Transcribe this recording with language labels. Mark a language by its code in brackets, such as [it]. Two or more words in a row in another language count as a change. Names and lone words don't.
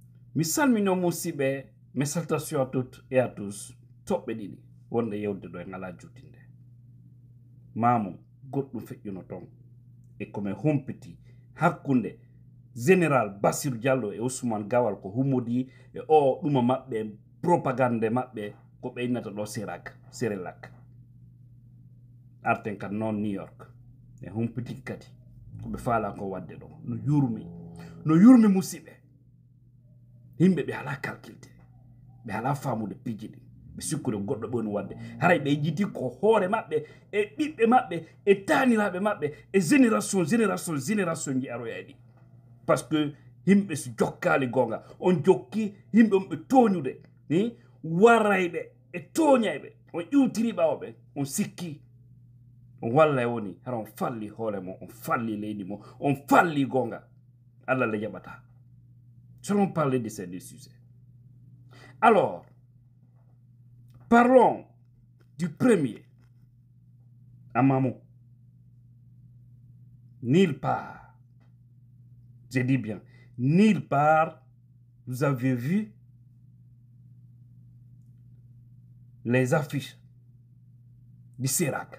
[ff] mi salmino musidɓe mes [fr] salutations à toutes et à tous [ff] toɓɓe ɗiɗi wonde yewde ɗo e ngala juutinde mamu goɗɗum feƴƴuno toon e komin humpiti hakkunde général Bassirou Diallo e Ousmane Gawal ko hummodi e o ɗuma maɓɓe propagande maɓɓe ko ɓeynata ɗo Serelak arten kan noon New York e humpiti kadi koɓe faala ko wadde ɗo no yurmi musidɓe yimɓe ɓe ala calculde ɓe ala famude piji ɗi ɓe sikkude goɗɗo ɓe woni wadde haray ɓe jiti ko hoore maɓɓe e ɓiɓɓe maɓɓe e taniraɓe maɓɓe e génération ji aroya e ɗi [fr] par ce que [ff] yimɓe so jokkali gonga on jokki yimɓe on ɓe toñude warayɓe e toñayɓe on iwtiri ɓawoɓe on sikki on walla e woni hara on falli hoore mo on falli leydi mo on falli gonga Allah le jaɓata. [fr] Selon parler de ces deux sujets. Alors, parlons du premier, Amamo. Nulle part, je dis bien, nulle part, vous avez vu les affiches du Serac.